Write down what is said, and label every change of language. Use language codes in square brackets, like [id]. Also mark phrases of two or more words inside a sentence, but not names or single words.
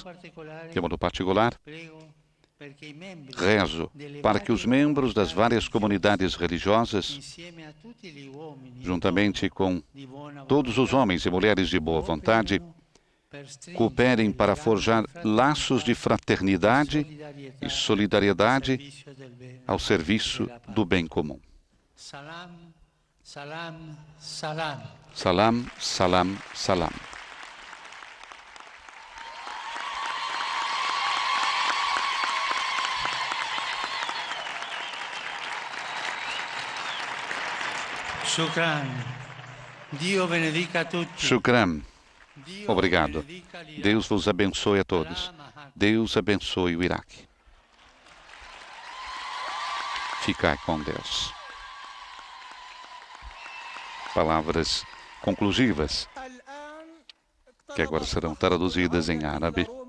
[pt] De modo particular, rezo para que os membros das várias comunidades religiosas, juntamente com todos os homens e mulheres de boa vontade, cooperem para forjar laços de fraternidade e solidariedade ao serviço do bem comum. [ar] سلام، سلام، سلام. Shukran. [it] Dio benedica tutti. [ar] Shukran. [pt] Obrigado. Deus vos abençoe a todos. Deus abençoe o Iraque. Ficai com Deus. Palavras conclusivas, que agora serão traduzidas em árabe.